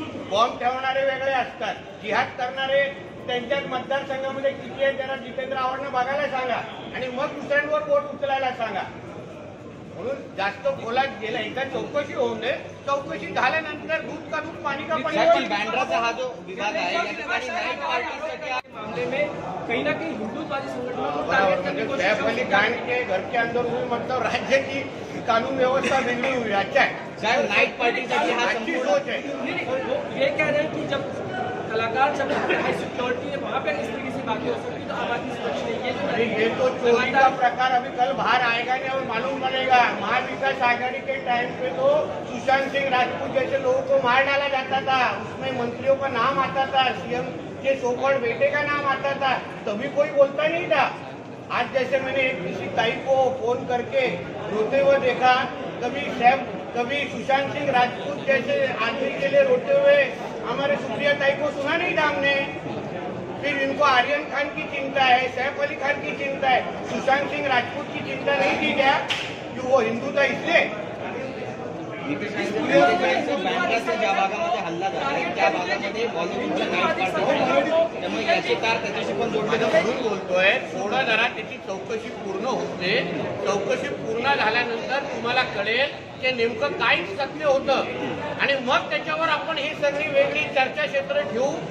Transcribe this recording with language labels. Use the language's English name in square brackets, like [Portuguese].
[Marathi] Bomb ठेवणारे वेगळे असतात, जिहाद करणारे त्यांच्याच मतदारसंघामध्ये किती आहे त्याला जितेंद्र आव्हाडनं बघायला सांगा आणि मग दुसऱ्यांवर बोट उचलायला सांगा. म्हणून जास्त बोलात गेलं. एकदा चौकशी होऊन दे, चौकशी झाल्यानंतर दूध का दूध पाणी का पाणी. बँड्राचा हा जो विभाग आहे या ठिकाणी नाईट पार्टीसाठी [Hindi] मामले में कहीं ना कहीं हिंदुत्वादी संगठनों को बराबर, टारगेट करने की कोशिश सैफ अली खान के घर के अंदर हुई मतलब राज्य की कानून व्यवस्था बिगड़ी हुई. अच्छा है [Marathi] साहेब, नाईट पार्टीसाठी हा [Hindi] अच्छी [Marathi] संपूर्ण [Hindi] सोच है. नहीं, वो ये कह रहे हैं कि जब कलाकार जब हाई सिक्योरिटी है वहाँ पे इस तरीके से बातें हो सकती तो आबादी सुरक्षित नहीं है. अरे ये तो चोरी का प्रकार अभी कल बाहर आएगा नहीं और मालूम पड़ेगा. महाविकास आघाड़ी के टाइम पे तो सुशांत सिंह राजपूत जैसे लोगों को मार डाला जाता था, उसमें मंत्रियों का नाम आता था, सीएम के सोकॉल्ड बेटे का नाम आता था, तभी कोई बोलता नहीं था. आज जैसे मैंने एक किसी ताई को फोन करके रोते हुए देखा, कभी सुशांत सिंह राजपूत जैसे आदमी के लिए रोते हुए हमारे सुप्रिया ताई को सुना नहीं था हमने. फिर इनको आर्यन खान की चिंता है, सैफ अली खान की चिंता है, सुशांत सिंह राजपूत की चिंता नहीं थी क्या कि वो हिंदू था इसलिए. [Marathi] बँड्राच्या ज्या भागामध्ये हल्ला झाला त्या भागामध्ये बॉलिवूडच्या नाईट पार्टी, त्यामुळे याचे तार त्याच्याशी पण जोडले जातात. म्हणून बोलतोय थोडं जरा त्याची चौकशी पूर्ण होते. चौकशी पूर्ण झाल्यानंतर तुम्हाला कळेल की नेमकं काय सत्य होतं आणि मग त्याच्यावर आपण ही सगळी वेगळी चर्चाक्षेत्र ठेवू.